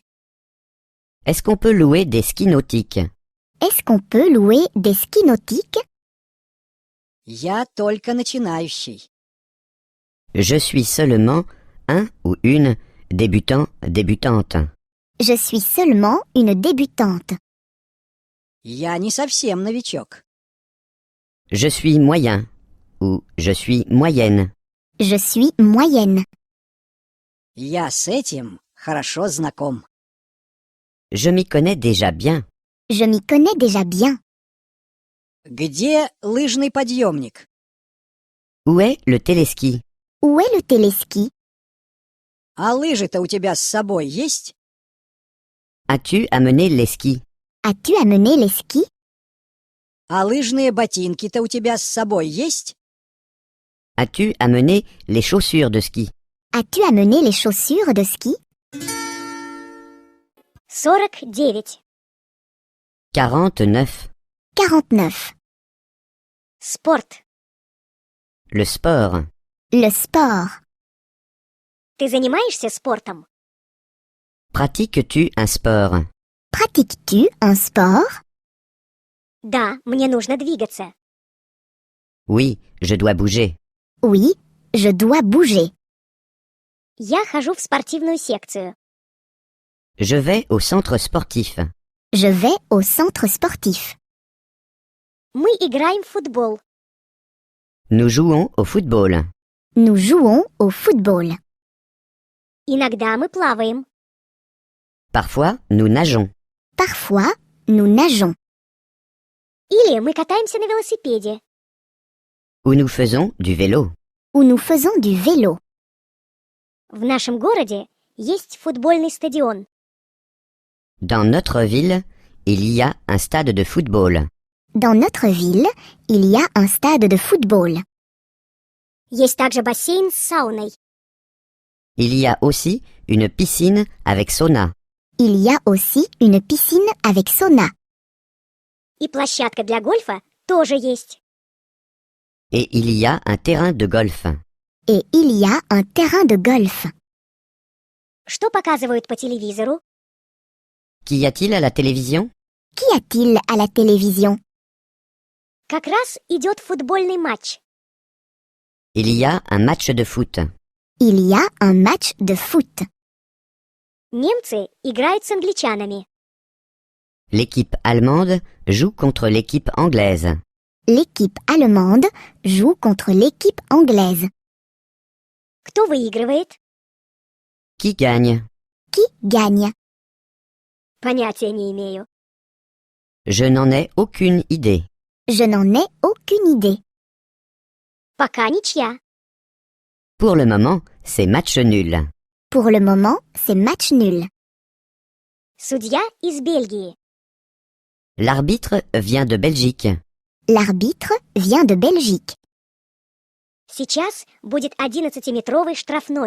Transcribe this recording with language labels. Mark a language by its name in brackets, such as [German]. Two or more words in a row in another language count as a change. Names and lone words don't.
[French] Est-ce qu'on peut louer des skis nautiques? Est-ce qu'on peut louer des skis nautiques? [Russian] Я только начинающий. [French] Je suis seulement un ou une débutante. Je suis seulement une débutante. [Russian] Я не совсем новичок. [French] Je suis moyen ou je suis moyenne. Je suis moyenne. [Russian] Я с этим хорошо знаком. [French] Je m'y connais déjà bien. Je m'y connais déjà bien. [Russian] Где лыжный подъемник? [French] Où est le téléski? Où est le téléski? [Russian] А лыжи-то у тебя с собой есть? [French] As-tu amené les skis? As-tu amené les skis? [Russian] А лыжные ботинки-то у тебя с собой есть? [French] As-tu amené les chaussures de ski? As-tu amené les chaussures de ski? 49. 49. 49. [Russian] Спорт. [French] Le sport. Le sport. [Russian] Ты занимаешься спортом? [French] Pratiques-tu un sport? Pratiques-tu un sport? [Russian] Да, мне нужно двигаться. [French] Oui, je dois bouger. Oui, je dois bouger. [Russian] Я хожу в спортивную секцию. [French] Je vais au centre sportif. Je vais au centre sportif. [Russian] Мы играем в футбол. [French] Nous jouons au football. Nous jouons au football. [Russian] Иногда мы плаваем. [French] Parfois, nous nageons. Parfois, nous nageons. [Russian] Или мы катаемся на велосипеде. [French] Ou nous faisons du vélo. Ou nous faisons du vélo. [Russian] В нашем городе есть футбольный стадион. [French] Dans notre ville, il y a un stade de football. Dans notre ville, il y a un stade de football. [Russian] Есть также бассейн с сауной. [French] Il y a aussi une piscine avec sauna. Il y a aussi une piscine avec sauna. [Russian] И площадка для гольфа тоже есть. [French] Et il y a un terrain de golf. Et il y a un terrain de golf. [Russian] Что показывают по телевизору? [French] Qu'y a-t-il à la télévision? Qu'y a-t-il à la télévision? [Russian] Как раз идет футбольный матч. [French] Il y a un match de foot. Il y a un match de foot. [Russian] Немцы играют с англичанами. [French] L'équipe allemande joue contre l'équipe anglaise. L'équipe allemande joue contre l'équipe anglaise. [Russian] Кто выигрывает? [French] Qui gagne? Qui gagne? [Russian] Понятия не имею. [French] Je n'en ai aucune idée. Je n'en ai aucune idée. [Russian] Пока ничья. [French] Pour le moment, c'est match nul. Pour le moment, c'est match nul. [Russian] Судья из Бельгии. [French] L'arbitre vient de Belgique. L'arbitre vient de Belgique. [Russian] Сейчас будет 11-метровый штрафной.